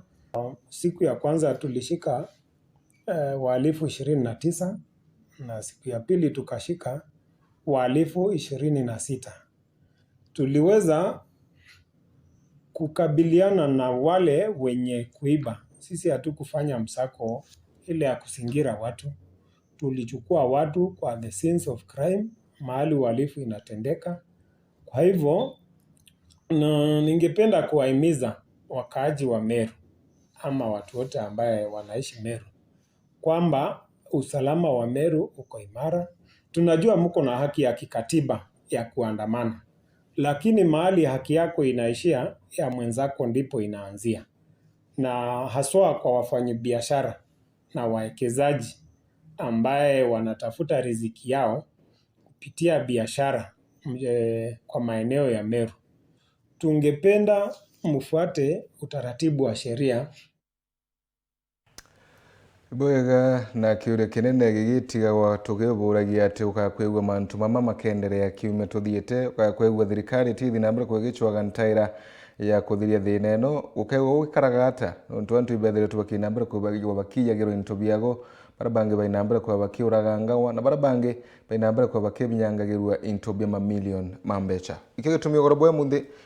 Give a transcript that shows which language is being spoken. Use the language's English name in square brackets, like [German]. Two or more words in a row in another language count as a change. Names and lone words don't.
[Swahili] Siku ya kwanza tulishika wahalifu 29 na siku ya pili tukashika wahalifu 26. Tuliweza kukabiliana na wale wenye kuiba. Sisi hatukufanya msako ile ya kuzingira watu. Tulichukua watu kwa [English] the scenes of crime, [Swahili] mahali uhalifu inatendeka. Kwa hivyo, ningependa kuwahimiza wakaaji wa Meru ama watu wote ambaye wanaishi Meru kwamba usalama wa Meru uko imara. Tunajua mko na haki ya kikatiba ya kuandamana, lakini mahali haki yako inaishia ya mwenzako ndipo inaanzia. Na haswa kwa wafanyabiashara na wawekezaji ambaye wanatafuta riziki yao kupitia biashara kwa maeneo ya Meru, tungependa mfuate utaratibu wa sheria. [Meru] Bwega na kiure kinene gigitiga wa tugiburagia ati ukakwigwa mantu mama makenderea kiume tuthiete ukakwigwa thirikari tithi nambere kwegichwaga ntaira ya kuthiria thina eno ukegwa ukaraga ata ntu antu ibethire tubakina mbere kubagirwa bakiyagirwo into biago barabange bainambere kwa bakiuragangawa na barabange bainambere kwa bakibinyangagirwa into bia mamilion mambecha ikege tumio gorobwe munde